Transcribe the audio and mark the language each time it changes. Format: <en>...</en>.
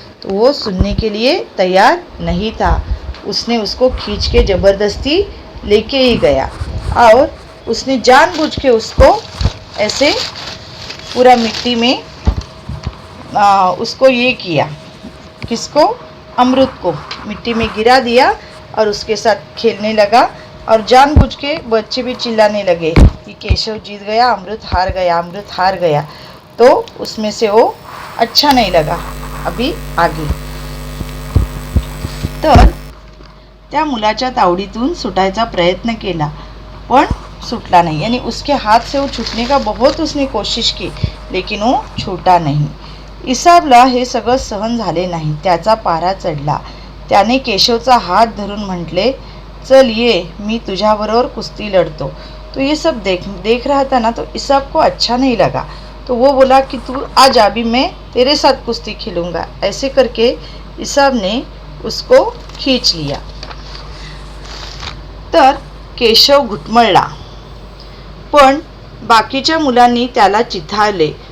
<hi>तो वो सुनने के लिए तैयार नहीं था. उसने उसको खींच के ज़बरदस्ती लेके ही गया और उसने जानबूझ के उसको ऐसे पूरा मिट्टी में उसको ये किया, किसको, अमृत को मिट्टी में गिरा दिया और उसके साथ खेलने लगा. और जानबूझ के बच्चे भी चिल्लाने लगे कि केशव जीत गया, अमृत हार गया, अमृत हार गया. तो उसमें से वो अच्छा नहीं लगा. अभी आगे.</hi> <mr>तर त्या मुलाच्या तावडीतून सुटायचा प्रयत्न केला पण</mr> <hi>छूटला नहीं. यानी उसके हाथ से वो छूटने का बहुत उसने कोशिश की, लेकिन वो छूटा नहीं.</hi> <mr>इसाबला हे सगळं सहन झाले नाही. त्याचा पारा चढला. त्याने केशवचा हात धरून म्हटले, चल ये, मी तुझ्याबरोबर कुस्ती लड़तो.</mr> <hi>तो ये सब देख रहा था ना, तो इसाब को अच्छा नहीं लगा. तो वो बोला कि तू आ जा, अभी मैं तेरे साथ कुस्ती खेलूँगा. ऐसे करके इसाब ने उसको खींच लिया.</hi> <mr>तर केशव घुटमळला, पण बाकीच्या मुलांनी त्याला चिथाळले.</mr>